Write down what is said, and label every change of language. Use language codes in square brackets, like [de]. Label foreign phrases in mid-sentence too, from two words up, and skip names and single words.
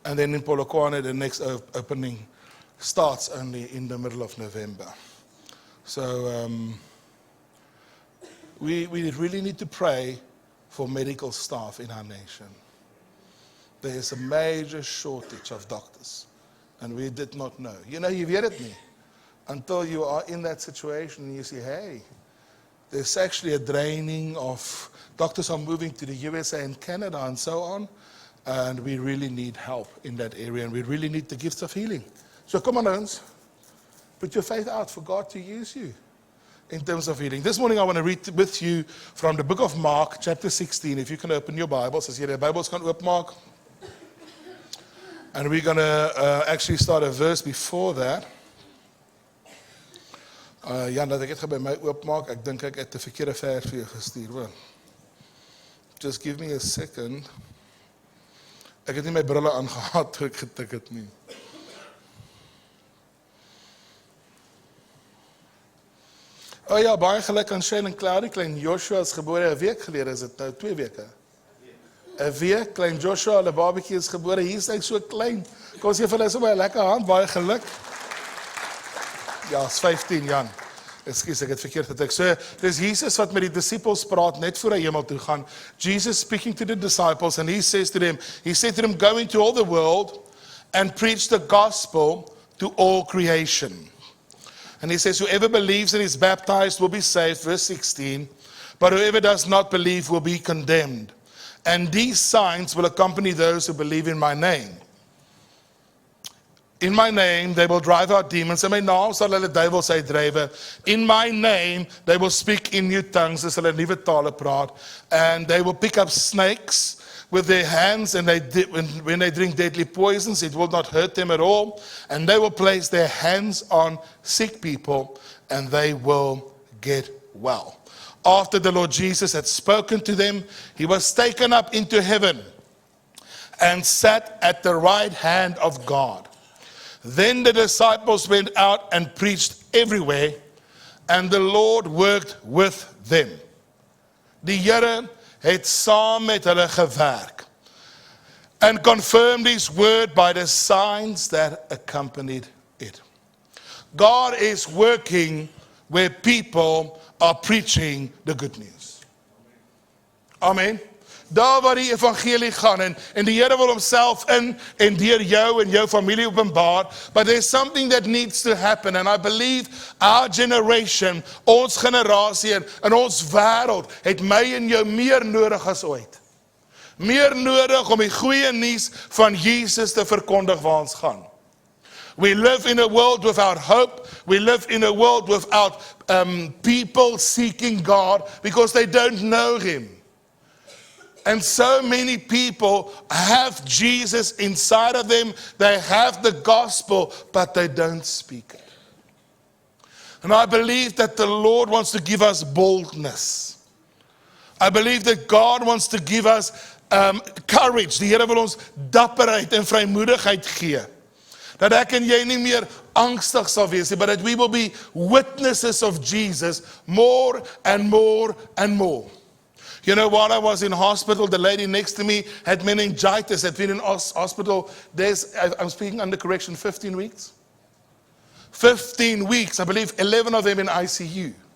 [en] And then in Polokwane, the next opening starts only in the middle of November. So we really need to pray for medical staff in our nation. There is a major shortage of doctors, and we did not know. You know, you [af] weet het nie [en] until you are in that situation and you say, hey, there's actually a draining of doctors are moving to the USA and Canada and so on, and we really need help in that area, and we really need the gifts of healing. So come on, ons, put your faith out for God to use you in terms of healing. This morning I want to read with you from the book of Mark, chapter 16. If you can open your Bibles, as your Bibles can open, Mark. And we're going to actually start a verse before that. [af] Jan, dat ek het by my oopmaak. Ek dink ek het 'n verkeerde vers vir jou gestuur. [en] Just give me a second. [af] Ek het nie my brille aangehad toe ek getik het nie. Oh ja, baie geluk aan Shane en Claudie. Klein Joshua is gebore 'n week gelede. Is dit nou 2 weke? 'n week. Klein Joshua, hulle babatjie is gebore. Hier is hy so klein. Kom ons gee vir hulle sommer 'n lekker hand. Baie geluk. Ja, is 15 Jan. Ekskuus, ek het verkeerd getik. So, dis Jesus wat met die disippels praat net voor hy hemel toe gaan. [en] Jesus speaking to the disciples and he said to them, go into all the world and preach the gospel to all creation. And he says, whoever believes and is baptized will be saved, verse 16, but whoever does not believe will be condemned. And these signs will accompany those who believe in my name. In my name, they will drive out demons. [af] In my naam sal hulle duiwels uitdrywe. [en] In my name, they will speak in new tongues. [af] As hulle nuwe tale praat. [en] And they will pick up snakes with their hands. And when they drink deadly poisons, it will not hurt them at all. And they will place their hands on sick people, and they will get well. After the Lord Jesus had spoken to them, he was taken up into heaven and sat at the right hand of God. Then the disciples went out and preached everywhere, and the Lord worked with them. [af] Die Here het saam met hulle gewerk [en] and confirmed his word by the signs that accompanied it. God is working where people are preaching the good news. [af] Amen. Daar waar die evangelie gaan en die Here wil homself in en deur jou en jou familie openbaar, [en] but there's something that needs to happen, and I believe our generation, [af] ons generasie en ons wêreld het my en jou meer nodig as ooit. Meer nodig om die goeie nuus van Jesus te verkondig waar ons gaan. [en] We live in a world without hope. We live in a world without people seeking God because they don't know him. And so many people have Jesus inside of them. They have the gospel, but they don't speak it. And I believe that the Lord wants to give us boldness. I believe that God wants to give us courage. [af] Die Here wil ons dapperheid en vrymoedigheid gee. Dat ek en jy nie meer angstig sal wees nie, [en] but that we will be witnesses of Jesus more and more and more. You know, while I was in hospital, the lady next to me had meningitis, had been in hospital. I'm speaking under correction, 15 weeks. 15 weeks, I believe 11 of them in ICU.